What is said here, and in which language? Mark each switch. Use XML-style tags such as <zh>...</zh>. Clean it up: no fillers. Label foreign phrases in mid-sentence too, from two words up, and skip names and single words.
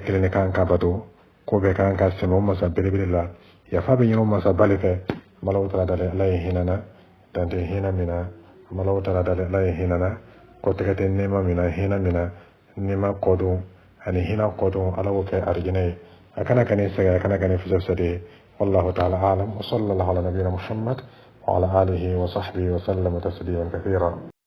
<bm>kelen de kan ka bato ko bɛɛ kan ka sɛmɛ o masa belebele la yafa bɛ ɲini o masa ba le fɛ Alahu taala dalen Ala ye hinɛ na dan tɛ hinɛ min na Alahu taala dalen Ala ye hinɛ na kɔtɛgɛ tɛ nɛɛma min na hinɛ min na nɛɛma kɔdon ani hinɛ kɔdon Ala k'o kɛ arijinɛ ye a kana kɛ ni sɛgɛn a kana kɛ ni fisɛfisɛ ye</bm> <ar>والله تعالى أعلم وصلى الله على نبينا محمد وعلى آله وصحبه وسلم تسليما كثيرا</ar>